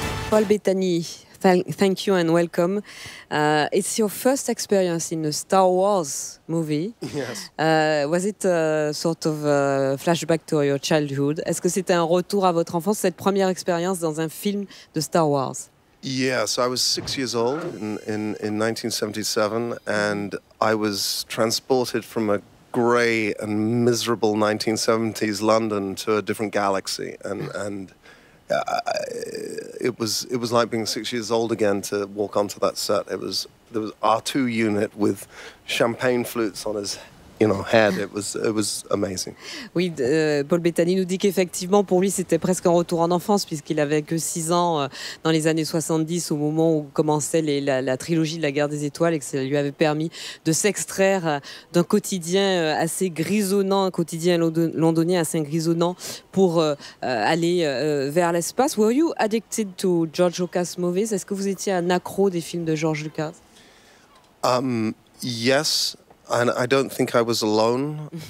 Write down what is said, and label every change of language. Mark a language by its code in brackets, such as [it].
[en] Paul Bettany, thank you and welcome. It's your first experience in a Star Wars movie. Yes. Was it a sort of a flashback to your childhood? [fr] Est-ce que c'était un retour à votre enfance, cette première expérience dans un film de Star Wars? [en] Yes, I was 6 years old in 1977, and I was transported from a grey and miserable 1970s London to a different galaxy, and it was like being 6 years old again to walk onto that set. There was R2 unit with champagne flutes on his head. It was amazing. [fr] Oui, Paul Bettany nous dit qu'effectivement pour lui c'était presque un retour en enfance puisqu'il avait que 6 ans dans les années 70 au moment où commençait la trilogie de la Guerre des Étoiles et que ça lui avait permis de s'extraire d'un quotidien assez grisonnant, un quotidien londonien assez grisonnant pour aller vers l'espace. [en] Were you addicted to George Lucas movies? [fr] Est-ce que vous étiez un accro des films de George Lucas? [en] Yes. And I don't think I was alone.